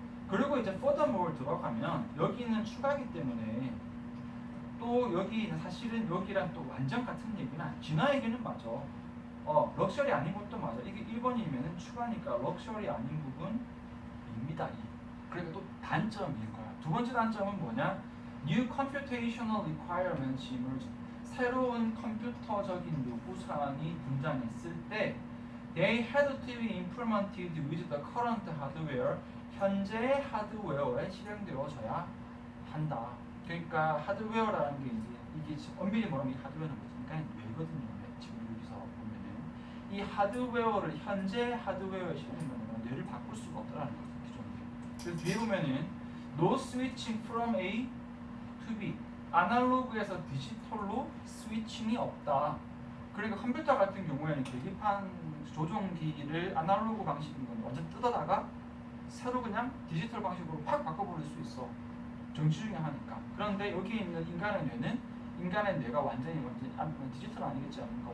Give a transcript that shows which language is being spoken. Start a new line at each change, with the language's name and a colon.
Korean: 그리고 이제
English: furthermore
Korean: 들어가면 여기는 추가기 때문에 또 여기 사실은 여기랑 또 완전 같은 얘기는 진화 얘기는 맞아. 럭셔리 아닌 것도 맞아. 이게 1번이면은 추가니까 럭셔리 아닌 부분입니다. 그러니까 또 단점인 거야. 두 번째 단점은 뭐냐?
English: New computational requirements emerge.
Korean: 새로운 컴퓨터적인 요구사항이 등장했을 때
English: they had to be implemented with the current hardware.
Korean: 현재의 하드웨어에 실행되어져야 한다. 그러니까 하드웨어라는 게 이게 엄밀히 말하면 이 하드웨어는 뭐지? 그러니까 뇌거든요. 지금 여기서 보면은 이 하드웨어를 현재 하드웨어에 실행하면 뇌를 바꿀 수가 없다는 거죠. 기존에. 그래서 뒤에 보면은
English: no switching from A to B.
Korean: 아날로그에서 디지털로 스위칭이 없다. 그러니까 컴퓨터 같은 경우에는 계기판 조종기를 아날로그 방식인 건 완전 뜯어다가 새로 그냥 디지털 방식으로 확 바꿔버릴 수 있어. 정치 중에 하니까. 그런데 여기 있는 인간의 뇌는 인간의 뇌가 완전히 디지털 아니겠지 않습니까?